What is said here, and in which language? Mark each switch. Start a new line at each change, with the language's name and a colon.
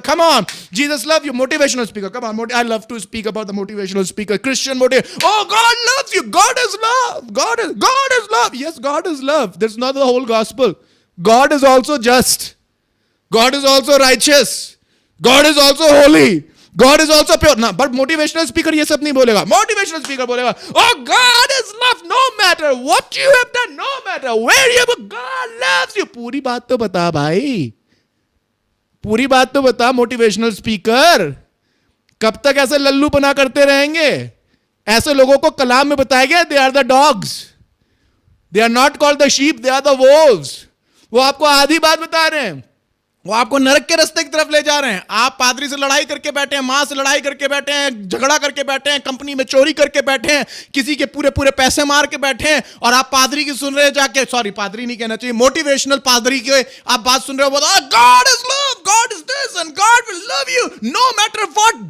English: Come on, Jesus love you. Motivational speaker, come on, I love to speak about the motivational speaker, Christian motive. Oh, God loves you, God is love, God is love. Yes, God is love, that's not the whole gospel. God is also just. God is also righteous. God is also holy. God is also pure.
Hindi: ना, but motivational speaker ये सब नहीं बोलेगा।
English: Motivational speaker बोलेगा, oh God is love, no matter what you have done, no matter where you have, God loves you.
Hindi: पूरी बात तो बता भाई, पूरी बात तो बता मोटिवेशनल स्पीकर। कब तक ऐसे लल्लूपना करते रहेंगे? ऐसे लोगों को कलाम में बताया गया,
English: they are the dogs. They are not called the sheep, they are the wolves.
Hindi: वो आपको आधी बात बता रहे हैं, वो आपको नरक के रास्ते की तरफ ले जा रहे हैं। आप पादरी से लड़ाई करके बैठे हैं, मां से लड़ाई करके बैठे हैं, झगड़ा करके बैठे हैं, कंपनी में चोरी करके बैठे हैं, किसी के पूरे पूरे पैसे मार के बैठे हैं, और आप पादरी की सुन रहे हैं जाके, सॉरी पादरी नहीं कहना चाहिए, मोटिवेशनल पादरी के आप बात सुन रहे हो, बोलो
English: God is love, God is this and God will love you no matter what.